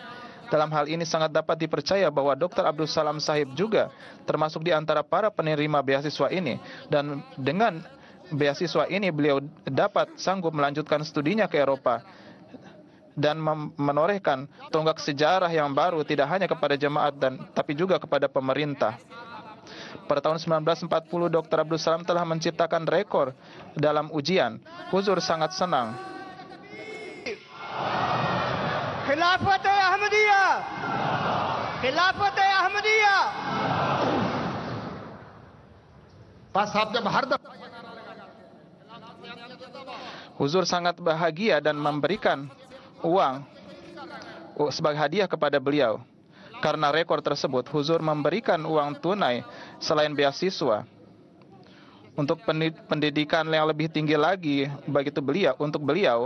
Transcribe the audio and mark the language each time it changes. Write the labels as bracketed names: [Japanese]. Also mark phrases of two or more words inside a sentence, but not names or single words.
[Indonesian] Dalam hal ini sangat dapat dipercaya bahwa Dr. Abdul Salam Sahib juga termasuk di antara para penerima beasiswa ini, dan dengan beasiswa ini beliau dapat sanggup melanjutkan studinya ke Eropa dan menorehkan tonggak sejarah yang baru tidak hanya kepada jemaat tapi juga kepada pemerintah. Pada tahun 1940, Dr. Abdul Salam telah menciptakan rekor dalam ujian. Huzur sangat senang. [Urdu] خلافت احمدیہ خلافت احمدیہ پاس صاحب جب ہر دفعہ [Indonesian] Huzur sangat bahagia dan memberikan uang sebagai hadiah kepada beliau. Karena rekor tersebut, Huzur memberikan uang tunai selain beasiswa untuk pendidikan yang lebih tinggi lagi untuk beliau.